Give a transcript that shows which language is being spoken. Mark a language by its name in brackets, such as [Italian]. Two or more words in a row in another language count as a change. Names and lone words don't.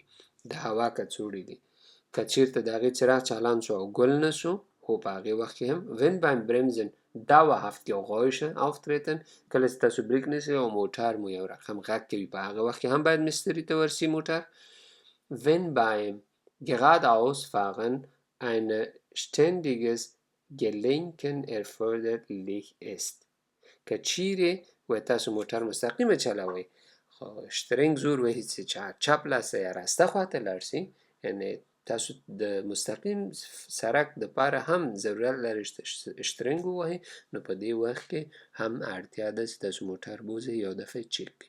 [Pashto] د هوا کڅوړې دي، که چیرته د هغې څراغ چالان شو او ګل نه شو، خو په هغې وخت کې هم [German] wenn beim Bremsen dauerhaft Geräusche auftreten، [Pashto] کله چې تاسو بریک نیسئ او موټر مو یو رقم غږ کوي، په هغه وخت کې هم باید مستري ته ورسي موټر. [German] Wenn beim Geradeausfahren ein ständiges Gelenken erforderlich ist، [Pashto] که چیرې و تاسو موټر مستقیمه چلوئ خو شترینګ زور وهي چې چپ لاسه یا راسته خواته لاړ شي، یعنې تاسو د مستقیم سرک دپاره هم ضرورت لري شترینګ ووهئ، نو په دې وخت کې هم اړتیا ده چې تاسو موټر بوځئ یو دفعه چک کړئ.